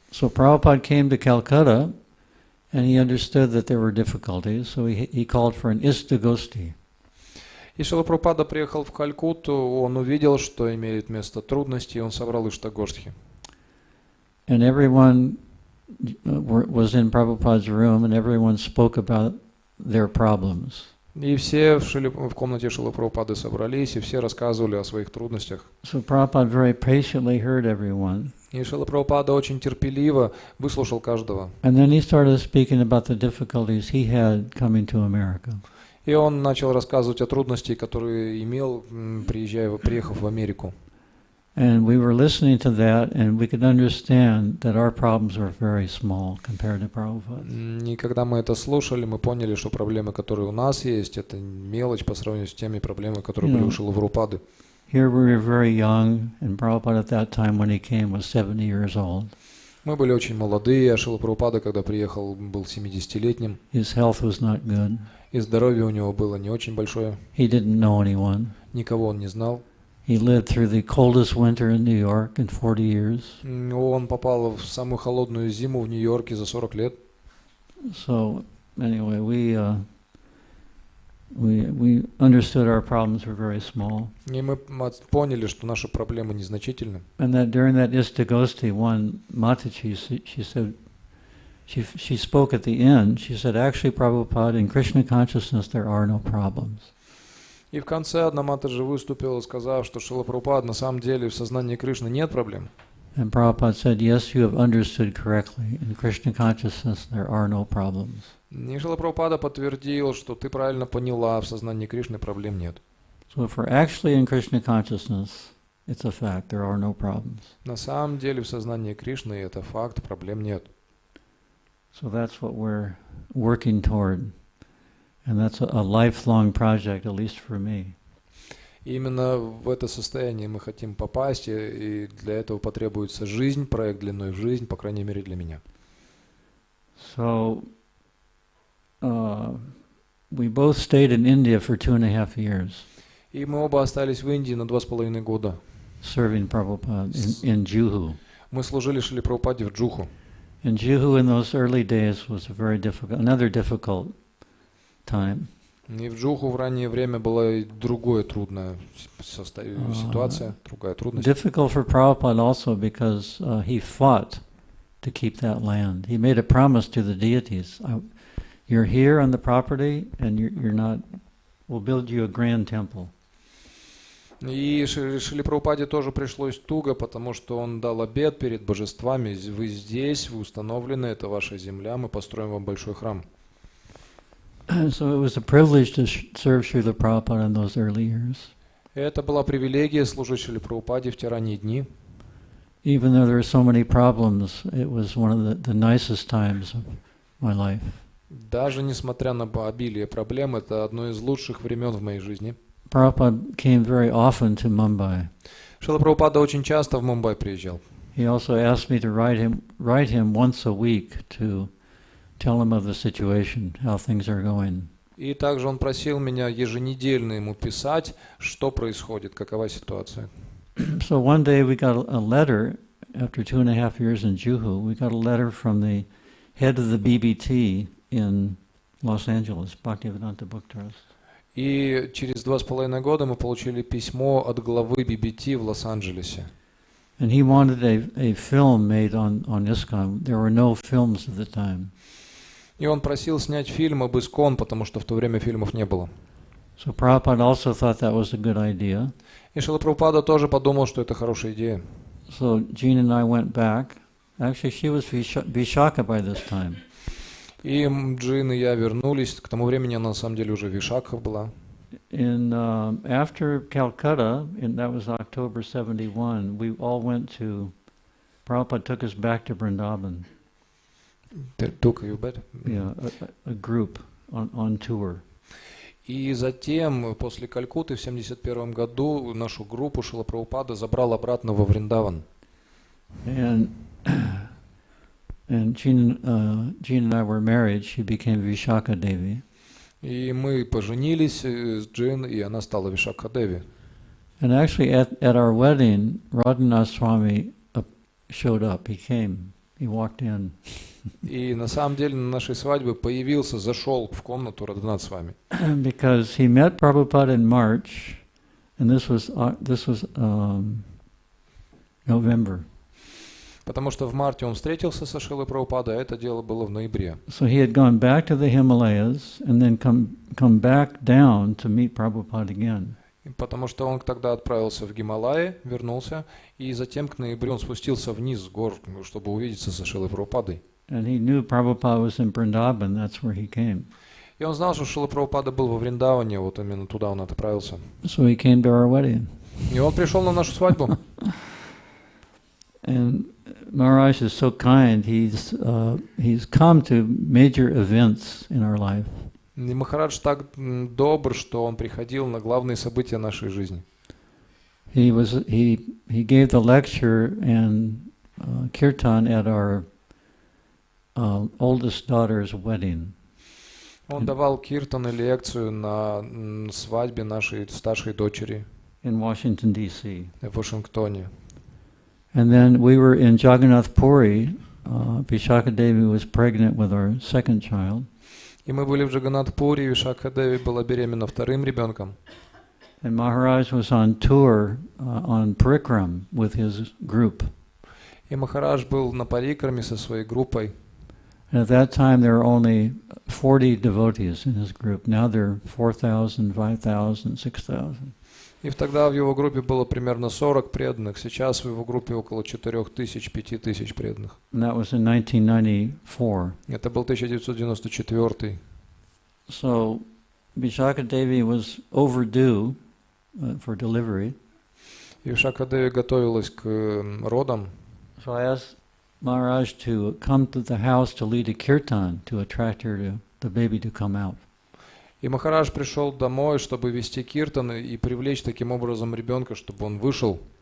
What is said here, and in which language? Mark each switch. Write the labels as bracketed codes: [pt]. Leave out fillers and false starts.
[en] So Prabhupada came to Calcutta, and he understood that there were difficulties, so he called for an istagosti. [ru] И Шрила Прабхупада приехал в Калькутту, он увидел, что имеют место трудности, и он собрал Иштагоштхи. [en] And everyone was in Prabhupada's room, and everyone spoke about their problems. [ru] И все в комнате Шрилы Прабхупады собрались, и все рассказывали о своих трудностях. [en] So Prabhupada very patiently heard everyone. [ru] И Шрила Прабхупада очень терпеливо выслушал каждого. [en] And then he started speaking about the difficulties he had coming to America. [ru] И он начал рассказывать о трудностях, которые имел, приехав в Америку. [en] And we were listening to that, and we could understand that our problems were very small compared to Prabhupada's. [ru] И когда мы это слушали, мы поняли, что проблемы, которые у нас есть, это мелочь по сравнению с теми проблемами, которые были у Шрилы Прабхупады. [en] Here we were very young, and Prabhupada at that time when he came was 70 years old. [ru] Мы были очень молодые, а Шрила Прабхупада, когда приехал, был 70-летним. [en] His health was not good. [ru] И здоровье у него было не очень большое. [en] He didn't know anyone. [ru] Никого он не знал. [en] He lived through the coldest winter in New York in 40 years. [ru] Он попал в самую холодную зиму в Нью-Йорке за 40 лет. [en] So anyway, we understood our problems were very small. [ru] И мы поняли, что наши проблемы незначительны. [en] And that during that Istagosti, one Mataji, she said, she spoke at the end. She said, actually, Prabhupada, in Krishna consciousness, there are no problems. [ru] И в конце одна Матаджи выступила, сказав, что Шрила Прабхупада на самом деле в сознании Кришны нет проблем. [en] And Prabhupada said, yes, you have understood correctly. In Krishna consciousness, there are no problems. [ru] И Шрила Прабхупада подтвердил, что ты правильно поняла, в сознании Кришны проблем нет. [en] So if we're actually in Krishna consciousness, it's a fact, there are no problems. [ru] На самом деле в сознании Кришны это факт, проблем нет. [en] So that's what we're working toward. And that's a lifelong project, at least for me. [ru] Именно в это состояние мы хотим попасть, и для этого потребуется жизнь, проект длиной в жизнь, по крайней мере для меня. [en] So we both stayed in India for 2.5 years. [ru] И мы оба остались в Индии на 2,5 года. [en] Serving Prabhupada in Juhu. [ru] Мы служили Шриле Прабхупаде в Джуху. [en] And Juhu in those early days was another difficult time. [ru] И в Джуху в раннее время была и другая трудная ситуация, другая трудность. [en] Difficult for Prabhupada also because he fought to keep that land. He made a promise to the deities. You're here on the property, and you're not. We'll build you a grand temple. [ru] И Шриле Прабхупаде тоже пришлось туго, потому что он дал обет перед божествами. Вы здесь, вы установлены, это ваша земля, мы построим вам большой храм. [en] So it was a privilege to serve Srila Prabhupada in those early years. [ru] Это была привилегия служить Шриле Прабхупаде в те ранние дни. [en] Even though there were so many problems, it was one of the nicest times of my life. [ru] Даже несмотря на обилие проблем, это одно из лучших времен в моей жизни. [en] Prabhupada came very often to Mumbai. [ru] Шрила Прабхупада очень часто в Мумбай приезжал. [en] He also asked me to write him once a week to tell him of the situation, how things are going. [ru] И также он просил меня еженедельно ему писать, что происходит, какова ситуация. [en] So one day we got a letter, after 2.5 years in Juhu, we got a letter from the head of the BBT in Los Angeles, Bhaktivedanta Book Trust. [ru] И через 2,5 года мы получили письмо от главы BBT в Лос-Анджелесе. [en] And he wanted a film made on ISKCON. There were no films at the time. [ru] И он просил снять фильм об Искон, потому что в то время фильмов не было. [en] So Prabhupada also thought that was a good idea. [ru] И Шрила Прабхупада тоже подумал, что это хорошая идея. [en] So Jean and I went back. Actually, she was Vishaka by this time. [ru] И Джин и я вернулись. К тому времени она на самом деле уже в Вишакхах была. [en] After Calcutta, and that was October 71, we all went to, Prabhupada took us back to Vrindavan. Took you back? Yeah, a group on tour. [ru] И затем, после Калькутты в 1971 году, нашу группу Шрила Прабхупада забрал обратно во Вриндаван. [en] And Jean and I were married. She became Vishaka Devi. [ru] И мы поженились с Джин, и она стала Вишакха Деви. [en] And actually, at our wedding, Radhanath Swami showed up. He came. He walked in. [ru] И на самом деле на нашей свадьбе появился, зашел в комнату Радханат Свами. [en] Because he met Prabhupada in March, and this was November. [ru] Потому что в марте он встретился со Шрилой Прабхупадой, а это дело было в ноябре. [en] So he had gone back to the Himalayas and then come back down to meet Prabhupada again. [ru] Потому что он тогда отправился в Гималаи, вернулся, и затем к ноябрю он спустился вниз с гор, чтобы увидеться со Шрилой Прабхупадой. [en] And he knew Prabhupada was in Vrindavan, that's where he came. [ru] И он знал, что Шрила Прабхупада был во Вриндаване, вот именно туда он отправился. [en] So he came to our wedding. [ru] И он пришел на нашу свадьбу. [en] And Maharaj is so kind. He's come to major events in our life. [ru] И Махарадж так добр, что он приходил на главные события нашей жизни. [en] He gave the lecture and kirtan at our oldest daughter's wedding. [ru] Он давал киртан и лекцию на свадьбе нашей старшей дочери [en] in Washington, D.C. [ru] в Вашингтоне. [en] And then we were in Jagannath Puri. Vishaka Devi was pregnant with our second child. [ru] И мы были в Джаганнатхпуре, и Вишакха Деви была беременна вторым ребенком. [en] And Maharaj was on tour on Parikram with his group. [ru] И Махарадж был на парикраме со своей группой. [en] And at that time there were only 40 devotees in his group. Now there are 4,000, 5,000, 6,000. [ru] И тогда в его группе было примерно 40 преданных. Сейчас в его группе около 4000, 5000 преданных. [en] And that was in 1994. [ru] Это был 1994. [en] So Vishaka Devi was overdue for delivery. [ru] И Вишакха Деви готовилась к родам. [en] So I asked Maharaj to come to the house to lead a kirtan to attract the baby to come out. [ru] И Махарадж пришел домой, чтобы вести киртан и привлечь таким образом ребенка, чтобы он вышел.